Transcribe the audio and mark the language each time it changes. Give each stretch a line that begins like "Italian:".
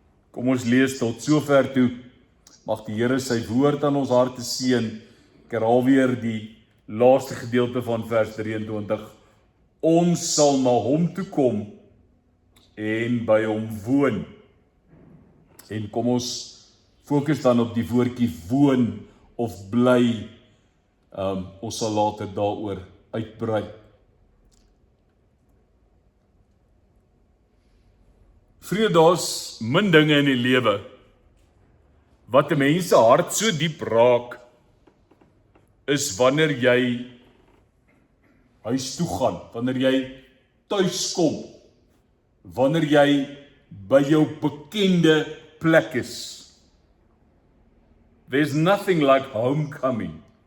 Afrikaans: Kom ons lees tot sover toe. Mag die Here sy woord aan ons harte seën. Ek herhaal weer die laaste gedeelte van vers 23. Ons sal na hom toe kom en by hom woon. En kom ons fokus dan op die woordjie woon of bly. Ons sal later daaroor uitbrei. Vriende, daar's min dinge in die lewe wat 'n mens se hart so diep raak, is wanneer jy huis toe gaan, wanneer jy tuis kom, wanneer jy by jou bekende plek is.
English: There's nothing like homecoming.